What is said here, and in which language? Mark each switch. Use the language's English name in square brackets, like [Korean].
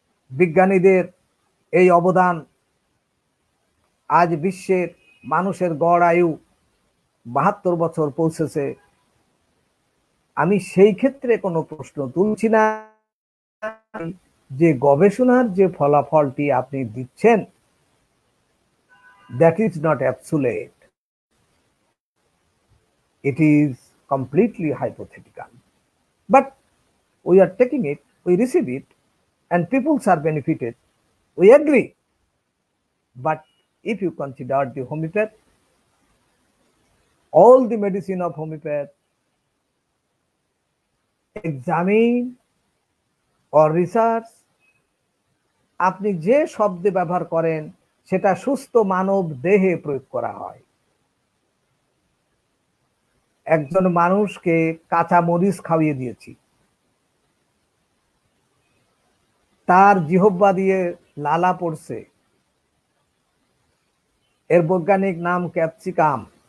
[Bangla] বিজ্ঞানীদের এই অবদান, আজ বিশ্বের মানুষের গড় আয়ু 72 বছর পৌঁছেছে। আমি সেই ক্ষেত্রে কোনো প্রশ্ন তুলছি না যে গবেষণার যে ফলাফলটি আপনি দিচ্ছেন, [English] that is not absolute. It is completely hypothetical. But we are taking it, we receive it, and people are benefited. We agree. But if you consider the homeopath, all the medicine of homeopath, examine or research, [Bangla] আপনি যে শব্দ ব্যবহার করেন সেটা সুস্থ মানব দেহে প্রয়োগ করা হয়। একজন মানুষকে কাঁচা মরিচ খাইয়ে দিয়েছি, তার জিহ্বা দিয়ে লালা পড়ছে, এর বৈজ্ঞানিক নাম ক্যাপসিকাম।